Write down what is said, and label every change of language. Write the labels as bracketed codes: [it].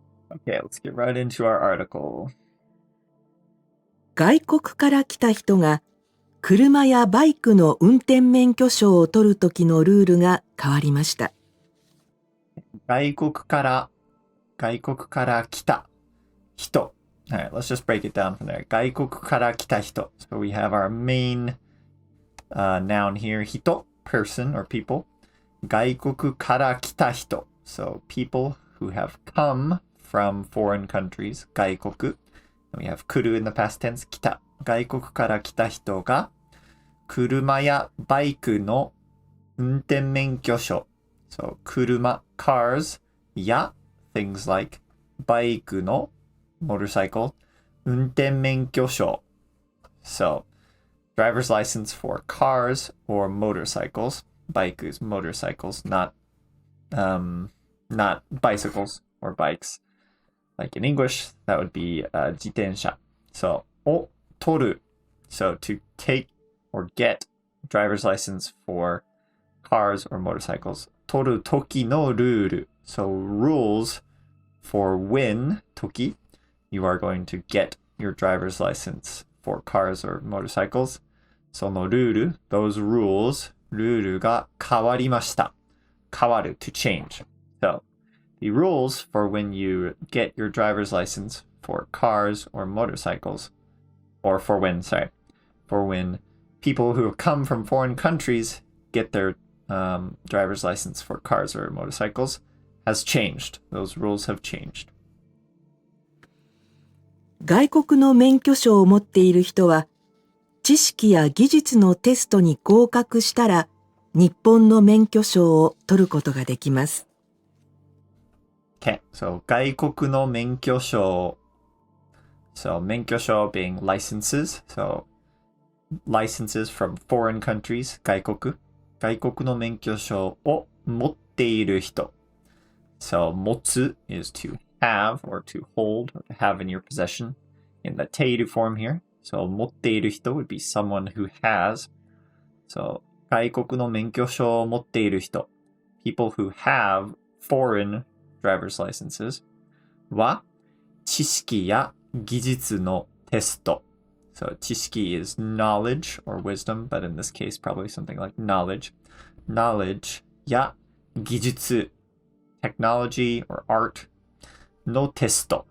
[en] Okay, let's get right into our article. [ja] 外国から来た人が車やバイクの運転免許証を取るときのルールが変わりました。外国から来た人. [en] Alright, let's just break it down from there. [ja] 外国から来た人. [en] So we have our main noun here, 人, person or people. [ja] 外国から来た人. [en] So people who have come from foreign countries, 外国. We have 来る in the past tense, 来た。 [ja] 外国から来た人が車やバイクの運転免許証。 [en] So 車 cars や things like [ja] バイクの [en] motorcycle 運転免許証。 So driver's license for cars or motorcycles. Bike is motorcycles, not bicycles or bikes. Like in English, that would be 自転車. So, [ja] を取る [en] So to take or get driver's license for cars or motorcycles. [ja] 取る時のルール. [en] So rules for when, 時, you are going to get your driver's license for cars or motorcycles. [ja] そのルール, [en] those rules, [ja] ルールが変わりました。 [en] 変わる to change. So the rules for when you get your driver's license for cars or motorcycles, or for when people who come from foreign countries get their driver's license for cars or motorcycles has changed. Those rules have changed. [ja] 外国の免許証を持っている人は、知識や技術のテストに合格したら、日本の免許証を取ることができます。 [en] Okay, so 外国の免許証. So 免許証 being licenses. So licenses from foreign countries. [ja] 外国の免許証を持っている人. [en] So 持つ is to have or to hold or to have in your possession in the ている form here. So [ja] 持っている人 [en] would be someone who has. [ja] So 外国の免許証を持っている人. [en] People who have foreign driver's licenses [ja] は知識や技術のテスト. [en] So 知識 is knowledge or wisdom, but in this case probably something like knowledge. Knowledge や技術 technology or art [ja] のテスト.